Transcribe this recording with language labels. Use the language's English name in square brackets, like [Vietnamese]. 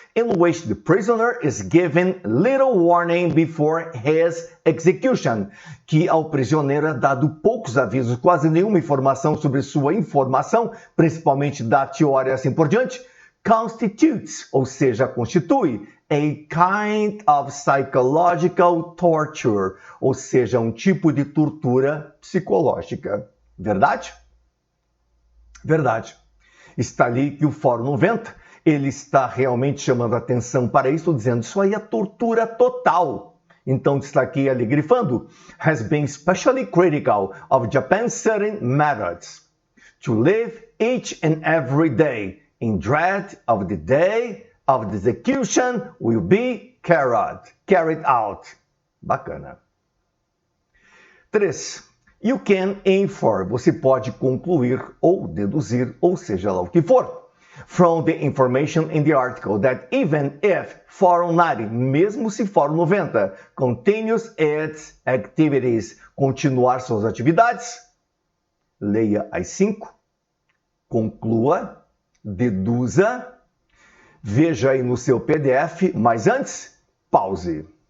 [English] in which the prisoner is given little warning before his execution, [Portuguese] que ao prisioneiro é dado poucos avisos, quase nenhuma informação sobre sua informação, principalmente date, hora e assim por diante, constitutes, ou seja, constitui, [English] a kind of psychological torture, [Portuguese] ou seja, um tipo de tortura psicológica. Verdade? Verdade. Está ali que o Fórum 90, ele está realmente chamando a atenção para isso, dizendo isso aí é tortura total. Então está aqui ali grifando, [English] has been especially critical of Japan's certain methods to live each and every day in dread of the day of the execution will be carried out. [Portuguese] Bacana. 3. [English] You can infer, [Portuguese] você pode concluir ou deduzir, ou seja lá o que for, [English] from the information in the article that even if Fórum 90, [Portuguese] mesmo se Fórum 90, [English] continues its activities, [Portuguese] continuar suas atividades, leia as 5, conclua, deduza, veja aí no seu PDF, mas antes, pause.